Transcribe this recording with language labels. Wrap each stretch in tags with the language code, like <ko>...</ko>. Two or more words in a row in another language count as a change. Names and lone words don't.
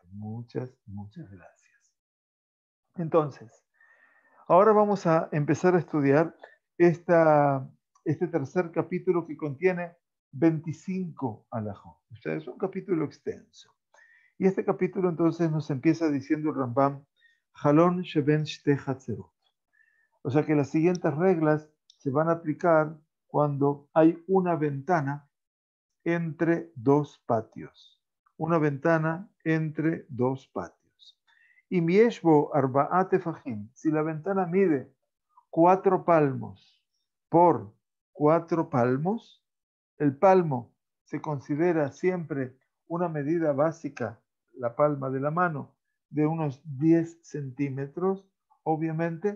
<es>Muchas, muchas gracias. Entonces, ahora vamos a empezar a estudiar este tercer capítulo que contiene 25 alajot. O sea, es un capítulo extenso. Y este capítulo entonces nos empieza diciendo el Rambam,</es> <he>חלון שבין שתי חצרות.</he> <es>O sea que las siguientes reglas se van a aplicar cuando hay una ventana entre dos patios. Una ventana entre dos patios. Y</es> <he>ויש בו ארבעה טפחים,</he> <es>si la ventana mide 4 palmos por 4 palmos, el palmo se considera siempre una medida básica, la palma de la mano, de unos 10 centímetros, obviamente.</es>